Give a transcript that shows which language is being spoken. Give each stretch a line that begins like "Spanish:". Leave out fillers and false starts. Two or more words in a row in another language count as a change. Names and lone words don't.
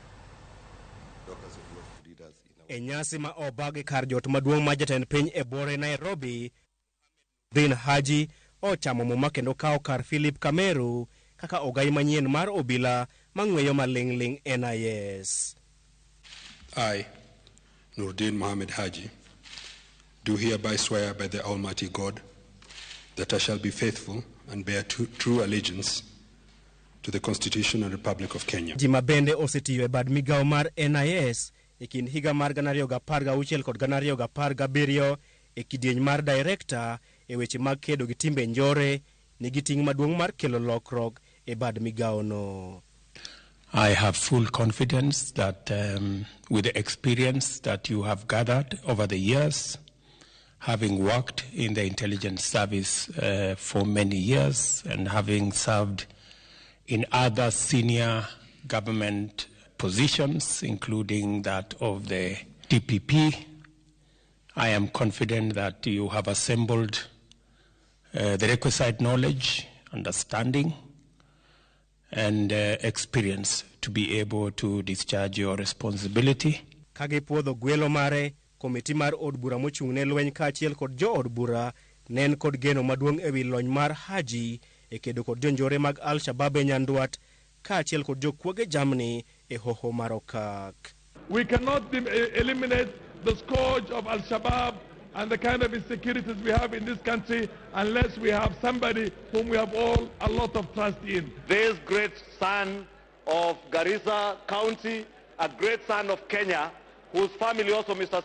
Luo (Kenya and Tanzania): E nyasi ma obagi kar jot maduong' ma jatend piny e bore Nairobi, Noordin Haji ochamo muma kendo kawo kar Philip Kameru kaka ogai manyien mar obila mang'weyo maling'ling' NIS.
English: I, Noordin Haji, do hereby swear by the Almighty God that I shall be faithful and bear true allegiance to the Constitution and Republic of Kenya.
Luo (Kenya and Tanzania): Jima bende osetiyo e bad migawo mar NIS e kind higa mar 2016 kod 2017 e kidieny mar Direkta e weche mag kedo gi timbe njore nigi ting' maduong' mar kelo lokruok e bad migawo no.
English: I have full confidence that with the experience that you have gathered over the years, having worked in the intelligence service for many years and having served in other senior government positions, including that of the DPP, I am confident that you have assembled the requisite knowledge, understanding, and experience to be able to discharge your responsibility.
Luo (Kenya and Tanzania): Kage puodho gwelo mare, komiti mar od bura mochung'ne lweny kaachiel kod jo od bura nen kod geno maduong' ewi lony mar Haji e kedo kod jonjore mag Al-Shabaab e Nyanduat kaachiel kod jokuoge jamni e hoho mar okak.
English: We cannot eliminate the scourge of Al-Shabaab and the kind of insecurities we have in this country unless we have somebody whom we have all a lot of trust in. This great son of Garissa County, a great son of Kenya, whose family also, Mr.